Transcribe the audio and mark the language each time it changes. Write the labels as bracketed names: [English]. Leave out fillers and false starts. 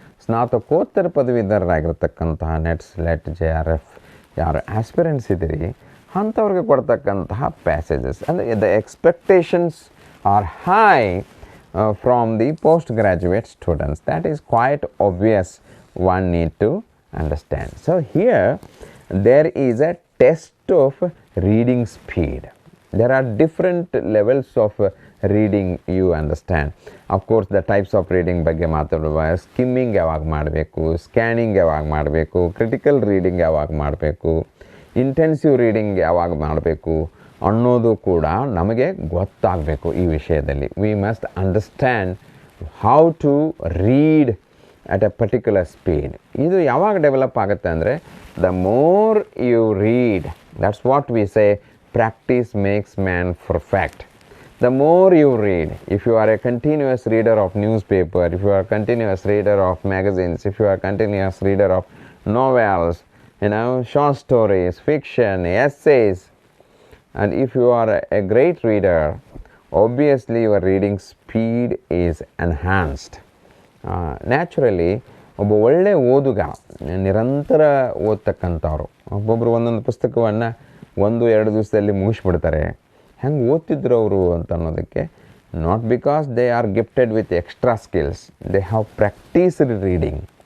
[Kannada] ಸ್ನಾತಕೋತ್ತರ ಪದವೀಧರರಾಗಿರ್ತಕ್ಕಂತಹ net, SLET, JRF ಯಾರು aspirants ಇದ್ದೀರಿ ಅಂಥವ್ರಿಗೆ ಕೊಡ್ತಕ್ಕಂತಹ ಪ್ಯಾಸೇಜಸ್ ಅಂದರೆ [English] The expectations are high from the postgraduate students. That is quite obvious, one need to understand. So here there is a test of reading speed. There are different levels of reading, you understand. Of course the types of reading [Kannada] ಬಗ್ಗೆ ಮಾತಾಡುವಾಗ skimming ಯಾವಾಗ ಮಾಡಬೇಕು, scanning ಯಾವಾಗ ಮಾಡಬೇಕು, critical reading ಯಾವಾಗ ಮಾಡಬೇಕು, intensive reading ಯಾವಾಗ ಮಾಡಬೇಕು ಅನ್ನೋದು ಕೂಡ ನಮಗೆ ಗೊತ್ತಾಗಬೇಕು. ಈ ವಿಷಯದಲ್ಲಿ [English] We must understand how to read at a particular speed. [Kannada] ಇದು ಯಾವಾಗ ಡೆವಲಪ್ ಆಗುತ್ತೆ ಅಂದರೆ, [English] The more you read, that's what we say practice makes man perfect. The more you read, if you are a continuous reader of newspaper, if you are a continuous reader of magazines, if you are a continuous reader of novels, short stories, fiction, essays, and if you are a great reader, obviously your reading speed is enhanced. [Kannada] Naturally, ಒಬ್ಬ ಒಳ್ಳೆ ಓದುಗ, ನಿರಂತರ ಓದ್ತಕ್ಕಂಥವ್ರು, ಒಬ್ಬೊಬ್ಬರು ಒಂದೊಂದು ಪುಸ್ತಕವನ್ನು 1-2 ದಿವಸದಲ್ಲಿ ಮುಗಿಸ್ಬಿಡ್ತಾರೆ. ಹೆಂಗೆ ಓದ್ತಿದ್ರು ಅವರು ಅಂತ ಅನ್ನೋದಕ್ಕೆ, [English] Not because they are gifted with extra skills, they have practised reading.